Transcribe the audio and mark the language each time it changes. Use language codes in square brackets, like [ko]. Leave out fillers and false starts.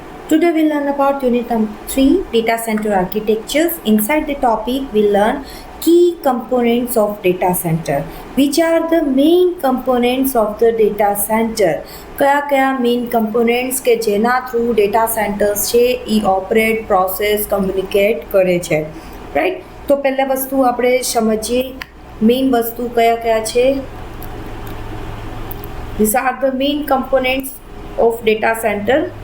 [en] Today we'll learn about Unit 3 Data Center Architectures. Inside the topic we'll learn key components of data center. Which are the main components of the data center? [gu] કયા main કમ્પોનેન્ટ્સ કે જેના through data centres છે એ operate process communicate કરે છે, right? તો પહેલા વસ્તુ આપણે સમજીએ મેઇન વસ્તુ કયા છે. [en] These are the main components of data center.